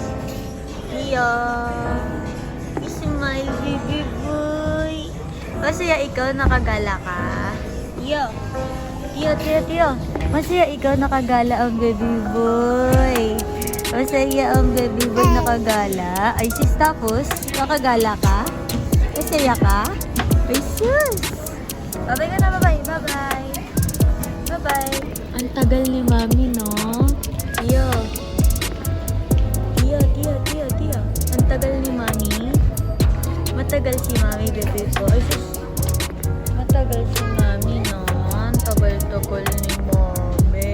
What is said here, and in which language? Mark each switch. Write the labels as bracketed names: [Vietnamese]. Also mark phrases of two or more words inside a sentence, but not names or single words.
[Filipino] Iyo! [English] Is my baby boy! [Filipino] Masaya ikaw, nakagala ka? Iyo! Tiyo! Masaya ikaw, nakagala ang [English] baby boy. [Filipino] Masaya ang [English] baby boy, [Filipino] nakagala. Ay sis, tapos, nakagala ka? Masaya ka? Ay sus! Bye-bye ka na, bye-bye! Bye-bye! Bye-bye! Ang tagal ni mami, no? Tiyo! Ang tagal ni mami. Matagal si mami, bebe ko. Ay, sus. Matagal si mami, no? Ang tagal-tagal ni mami.